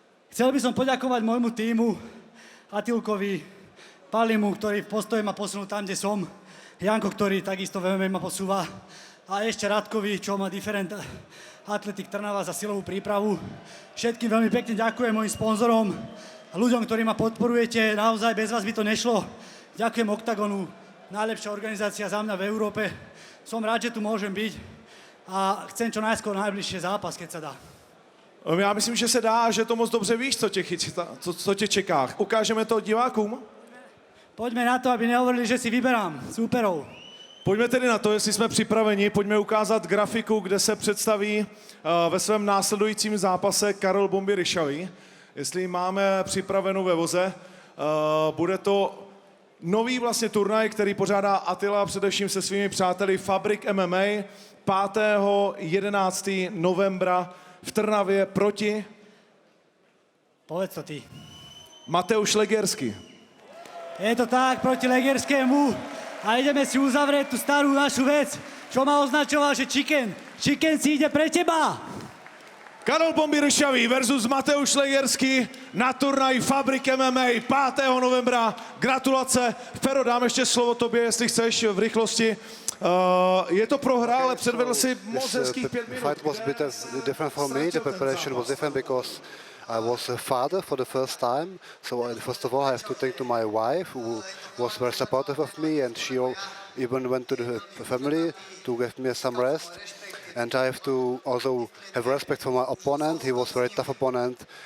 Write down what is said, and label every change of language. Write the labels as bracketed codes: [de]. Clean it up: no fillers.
[sk] Chcel by som poďakovať môjmu tímu, Atilkovi, Palimu, ktorý v postoji ma posunul tam, kde som, Janko, ktorý takisto v MMA ma posúva a ešte Radkovi, čo má Different Athletic Trnava za silovú prípravu. Všetkým veľmi pekne ďakujem mojim sponzorom a ľuďom, ktorí ma podporujete, naozaj bez vás by to nešlo. Ďakujem Octagonu, najlepšia organizácia za mňa v Európe. Som rád, že tu môžem byť a chcem čo najskôr najbližšie zápas, keď sa dá. [cs] Já myslím, že se dá, že to moc dobře víš, co tě čeká. Ukážeme to divákům? Pojďme na to, [sk] aby nehovorili, že si vyberám súperov. [cs] Pojďme tedy na to, jestli jsme připraveni. Pojďme ukázat grafiku, kde se představí ve svém následujícím zápase Karol BOMBY Ryšavý. Jestli máme připravenou ve voze. Bude to nový vlastně turnaj, který pořádá Attila především se svými přáteli Fabrik MMA 5. 11. novembra v Trnavě proti... [sk] Povedz to ty. Mateusz Legersky. Je to tak, proti Legerskému. A ideme si uzavrieť tú starú našu vec, čo ma označoval, že chicken si ide pre teba. Karol BOMBY Ryšavý versus Mateusz Legersky na turnaj Fabrik MMA 5. novembra. Gratulace. [cs] Fero, dám ještě slovo tobě, jestli chceš v rychlosti. Je to prohra, ale předvedl si moc hezkých 5 minut. [en] The fight was a bit different for me. The preparation was different because I was a father for the first time. So first of all, I have to thank to my wife, who was very supportive of me, and she even went to the family to give me some rest. And I have to also have respect for my opponent. He was a very tough opponent.